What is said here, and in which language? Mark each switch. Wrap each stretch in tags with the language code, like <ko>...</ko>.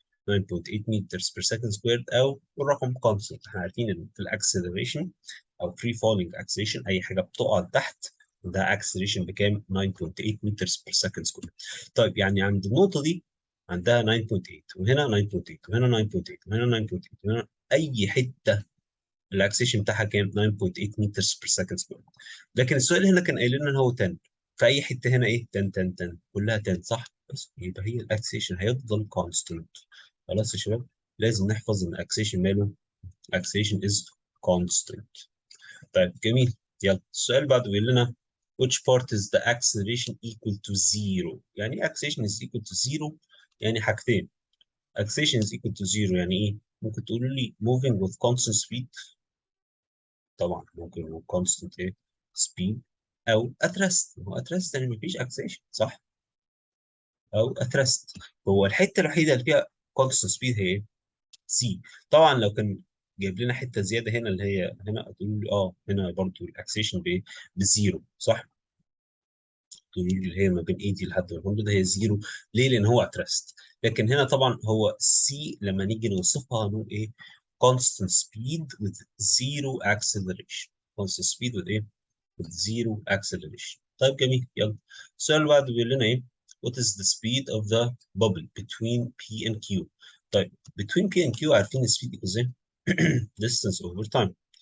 <ar>9.8 meters per second squared او الرقم كونستنت. احنا عارفين ان في الاكسلريشن او free falling acceleration اي حاجه بتقع تحت ده اكسلريشن بكام؟ 9.8 meters per second squared. طيب يعني عند النقطه دي عندها 9.8 وهنا 9.8 وهنا 9.8 وهنا 9.8 وهنا اي حته الاكسلريشن بتاعها كام؟ 9.8 meters per second squared. لكن السؤال هنا كان قايل لنا ان هو 10. في اي حته هنا ايه 10 10 10 كلها 10 صح؟ بس يبقى هي الاكسلريشن هيفضل كونستنت. خلاص يا شباب، لازم نحفظ ان الاكسلريشن ماله</ar> <en>acceleration is constant.</en> <ar>طيب جميل. يلا السؤال بعده بيقول لنا</ar> <en>which part is the acceleration equal to zero؟</en> <ar>يعني ايه</ar> <en>acceleration is equal to zero؟</en> <ar>يعني حاجتين.</ar> <en>acceleration is equal to zero يعني ايه؟ ممكن تقولوا لي moving with constant speed، طبعا ممكن with constant ايه speed، او at rest.</en> <ar>هو at rest يعني مفيش acceleration صح؟ او at rest. هو الحته الوحيده اللي فيها constant speed هي ايه؟ سي. طبعا لو كان جايب لنا حته زياده هنا اللي هي هنا هتقولوا لي هنا برضو الاكسيشن بايه؟ بزيرو صح؟ تقولوا لي اللي هي ما بين 80 لحد 100 ده هي زيرو. ليه؟ لان هو اترست. لكن هنا طبعا هو سي لما نيجي نوصفها هنقول ايه؟</ar> <en>constant speed with zero acceleration. constant speed with ايه؟ with zero acceleration.</en> <ar>طيب جميل. يلا السؤال اللي بعده بيقول لنا ايه؟</ar> <en>what is the speed of the bubble between P and Q؟</en> <ar>طيب</ar> <en>between P and Q</en> <ar>عارفين السبيد equals ايه؟</ar> <en>distance over time.</en>